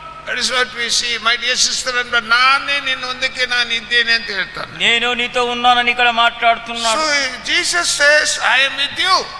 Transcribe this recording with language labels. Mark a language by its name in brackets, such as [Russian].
[English] That is what we see, my dear sister and brother. [Kannada] ನಾನೇ ನಿನ್ನೊಂದಕ್ಕೆ ನಾನು ಇದ್ದೇನೆ ಅಂತ ಹೇಳ್ತಾನೆ. [Telugu] నేను నీతో ఉన్నానని ఇక్కడ మాట్లాడుతున్నాడు. [English] So Jesus says I am with you.